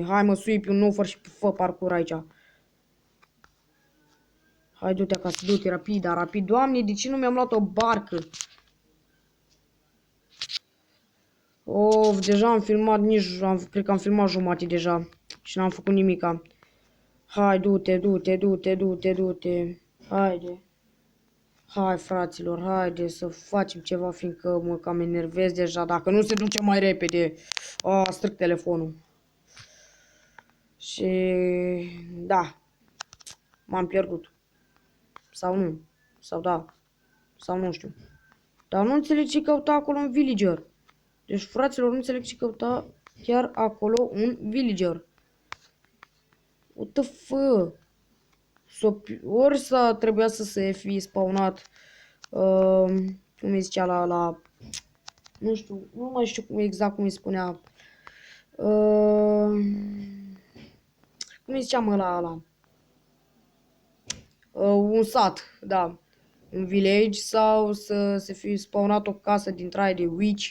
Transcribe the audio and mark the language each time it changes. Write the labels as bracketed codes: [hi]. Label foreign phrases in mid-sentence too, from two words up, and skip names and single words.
[ro] Hai mă, sui pe un nou și fă parcur aici. Hai, du-te acasă, du-te, rapid, dar rapid. Doamne, de ce nu mi-am luat o barcă? Of, deja am filmat, cred că am filmat jumate deja. Și n-am făcut nimica. Hai, du-te, du-te, du-te, du-te, du-te. Haide. Hai, fraților, haide să facem ceva, fiindcă mă cam enervez deja. Dacă nu se duce mai repede. Stric telefonul. Și... Da. M-am pierdut. Sau nu. Sau da. Sau nu știu. Dar nu înțeleg ce căuta acolo un villager. Deci, fraților, nu înțeleg ce căuta chiar acolo un villager. [en] What the fuck? [ro] Ori trebuia să se fi spawnat, cum îi zicea nu știu, nu mai știu exact cum îi spunea, cum îi ziceam ăla, un sat, da, un village, sau să se fi spawnat o casă din trai de witch.